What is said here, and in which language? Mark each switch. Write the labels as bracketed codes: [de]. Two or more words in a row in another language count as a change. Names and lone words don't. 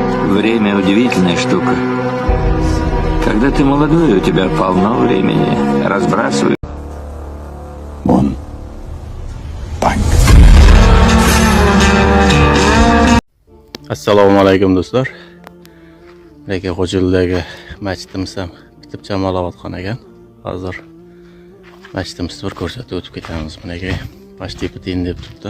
[ru] Время удивительная штука. Когда ты молодой, у тебя полно времени. Разбрасывай. [en] One. Bang. [uz] Assalomu alaykum do'stlar. Lekin Xo'jildagi masjidimiz ham bitib chamolayotgan ekan. Hozir masjidimizni bir ko'rsatib o'tib ketamiz. Bunga почти bitin deb turibdi.